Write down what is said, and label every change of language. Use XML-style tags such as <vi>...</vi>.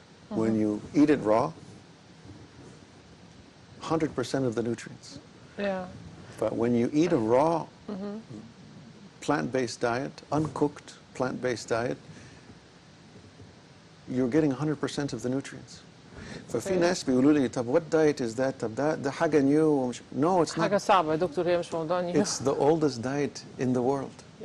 <en>When you eat it raw, 100% of the nutrients. Yeah. But when you eat a raw plant-based diet, uncooked plant-based diet, you're getting 100% of the nutrients.</en> <ar>ففي ناس بيقولوا لي طب</ar> <en>what diet is that؟</en> <ar>طب ده حاجة new ومش...</ar> <en>No, it's not.</en> <ar>حاجة صعبة يا دكتور، هي مش موضوع new.</ar> <en>It's the oldest diet in the world.</en>